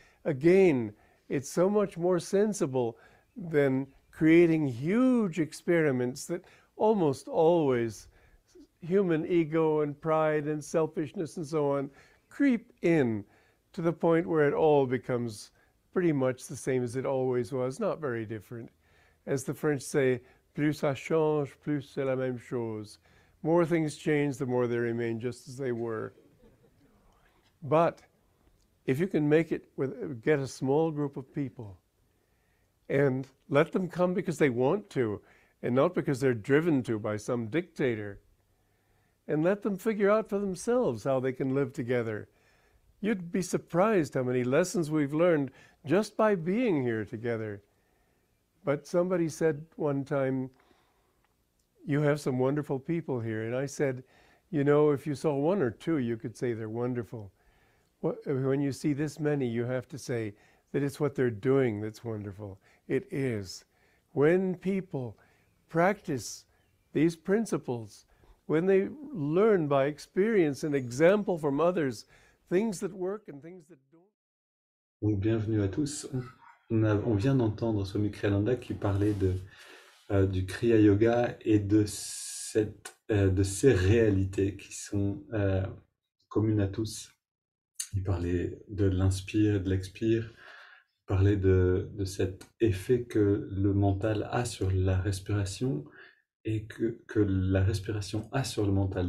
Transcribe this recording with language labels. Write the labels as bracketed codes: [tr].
[en] Again, it's so much more sensible than creating huge experiments that almost always human ego and pride and selfishness and so on creep in to the point where it all becomes pretty much the same as it always was, not very different. As the French say, [fr] plus ça change, plus c'est la même chose. [en] More things change, the more they remain just as they were. But if you can make it get a small group of people and let them come because they want to and not because they're driven to by some dictator, and let them figure out for themselves how they can live together, you'd be surprised how many lessons we've learned just by being here together. But somebody said one time, you have some wonderful people here. And I said, you know, if you saw one or two, you could say they're wonderful. When you see this many, you have to say that it's what they're doing that's wonderful. It is. When people practice these principles, when they learn by experience and example from others, things that work and things that don't. [fr] Donc, bienvenue à tous. On vient d'entendre Swami Kriyananda qui parlait du Kriya Yoga et de ces réalités qui sont communes à tous. Il parlait de l'inspire et de l'expire, il parlait de cet effet que le mental a sur la respiration et que la respiration a sur le mental.